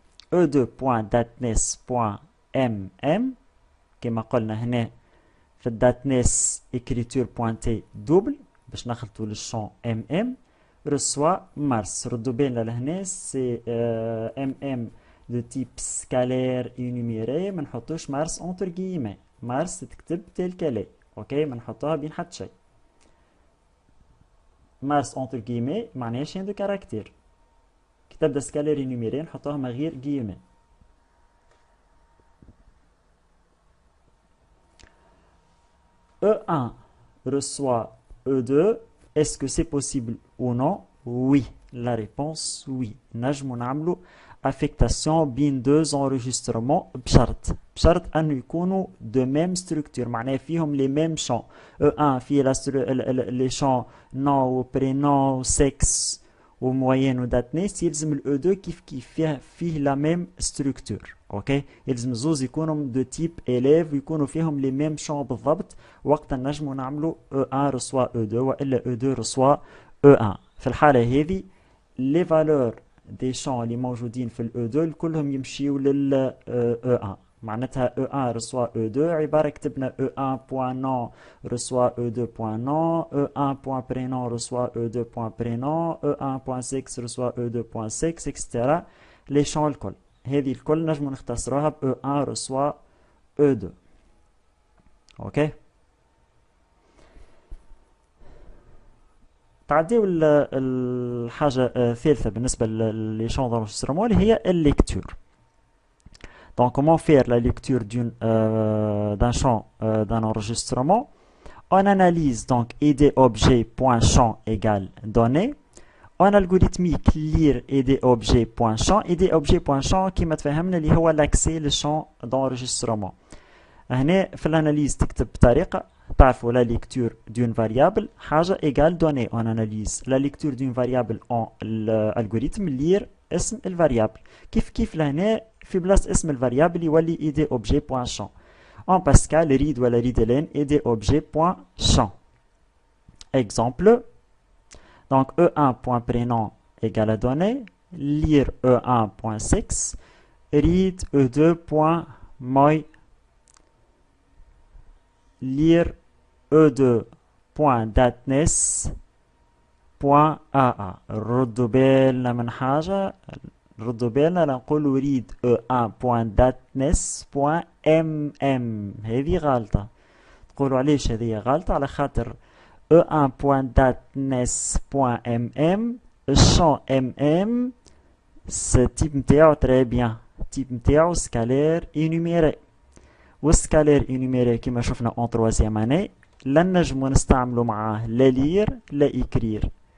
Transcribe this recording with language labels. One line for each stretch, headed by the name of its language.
Arabic: E2.datness.mm كما قلنا هنا في datnes
French: écriture pointée double
Arabic: باش نخلطوا للشون mm reçoit Mars. ردوا بالنا لهنا
French: c'est mm de type scalaire énuméré ما نحطوش Mars entre guillemets. Mars تكتب tel qu'elle est.
Arabic: اوكي ما نحطوها بين حتى شيء.
French: Mars entre guillemets
Arabic: معناها شين دو كاركتير. كي تبدا سكالير énuméré نحطوها من غير guillemets.
French: E1 reçoit E2. Est-ce que c'est possible ou non? Oui. La réponse, oui.
Arabic: نجمو نعملو affectation بين deux enregistrements بشرط أن يكونوا
French: de même structure
Arabic: معناه فيهم
French: les mêmes champs.
Arabic: E1 فيه les champs nom و prénom و sexe و moyenne و date naissance. يلزم ال E2 كيف فيه la même structure. اوكي يلزم زوز يكونوا دو تيب élève ويكونوا فيهم
French: les mêmes champs
Arabic: بالضبط. وقتا نجمو نعملو E1 reçoit E2 وإلا E2 reçoit E1. في الحالة هذه
French: les valeurs des champs
Arabic: اللي موجودين في ال E2 كلهم يمشيوا لل E1. معناتها E1 reçoit E2 عبارة كتبنا E1.nom reçoit E2.nom E1.prénom reçoit E2.prénom E1.sexe reçoit E2.sexe etc. les champs الكل هذه الكل نجمو نختصروها ب E1 reçoit E2. اوكي تعديو الحاجة الثالثة بالنسبة للي
French: champs d'enregistrement
Arabic: اللي هي الليكتور.
French: Donc comment faire la lecture d'un champ d'un enregistrement? On analyse donc id objet.champ égale données. En algorithmique lire id objet.champ. id objet.champ
Arabic: كما تفهمنا اللي هو
French: l'accès للشامp d'enregistrement.
Arabic: هنا في الاناليز تكتب بطريقة تعرفوا
French: la lecture d'une variable
Arabic: حاجة égale donnée.
French: On analyse la lecture d'une variable en l'algorithme lire
Arabic: اسم الفاريابل. كيف لهنا في بلاصة اسم الفاريابل يولي id objet.champ.
French: En Pascal read ولا readline id objet.champ. Exemple. Donc E1.prénom égale à donnée, lire E1.sexe, read E2.moy, lire E2.dateness.aa.
Arabic: ردوا بالنا من حاجة ردوا بالنا لنقولوا read E1.dateness.mm. هذه غلطة. تقولوا علاش هذه غلطة؟ على خاطر E1.datness.mm الشامp mm التيب نتاعو très bien التيب نتاعو سكالير انيميري والسكالير انيميري كما شفنا
French: en troisième année
Arabic: لن نجمو نستعملو معاه لا لير لا إكرير.